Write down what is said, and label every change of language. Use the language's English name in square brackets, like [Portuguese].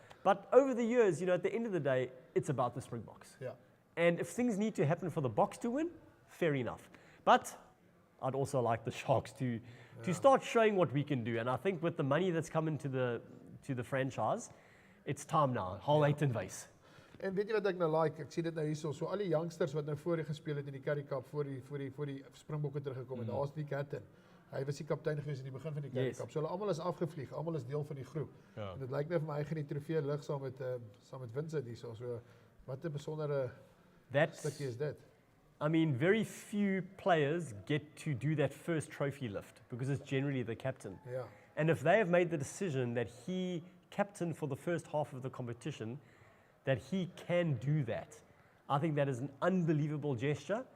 [English] But over the years, at the end of the day, it's about the Springboks. Yeah. And if things need to happen for the Boks to win, fair enough. But I'd also like the Sharks to start showing what we can do. And I think with the money that's come into the franchise, it's time now. Whole 8 and vase. [Afrikaans] En weet jy wat ek nou like? Ek sien dit nou hierso, so al die youngsters wat nou voor die gespeel het in die Currie Cup, voor die Springbokke teruggekom het. Daar's Nick Hatton. Hy was die kaptein gewees in die begin van die Currie Cup. So hulle almal is afgevlieg, almal is deel van die groep. Ja. En dit lyk nou vir my hy gaan die trofee lig saam met Vincent hierso. So wat 'n besondere stukkie is dit. [English] I mean, very few players get to do that first trophy lift because it's generally the captain. [Afrikaans] Ja. [English] And if they have made the decision that he captained for the first half of the competition, that he can do that, I think that is an unbelievable gesture.